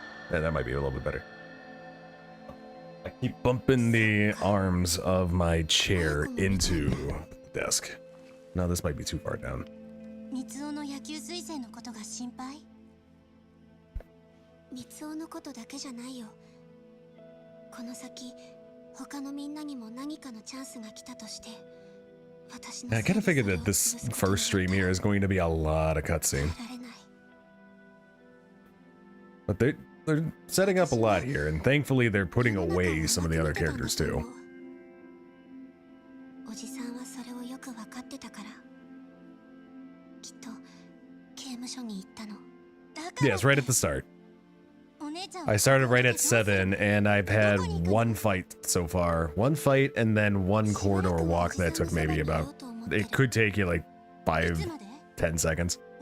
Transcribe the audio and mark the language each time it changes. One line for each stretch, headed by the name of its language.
English: Yeah, that might be a little bit better. I keep bumping the arms of my chair into the desk. No, this might be too far down.
Japanese: 三尾の野球推薦のことが心配？三尾のことだけじゃないよ。この先、他のみんなにも何かのチャンスが来たとして、私の
English: I kind of figured that this first stream here is going to be a lot of cutscene. But they're setting up a lot here, and thankfully they're putting away some of the other characters too.
Japanese: おじさんはそれをよく分かってたから。きっと刑務所に行ったの。
English: Yes, right at the start. I started right at 7, and I've had one fight so far. One fight, and then one corridor walk that took maybe about... It could take you like 5-10 seconds.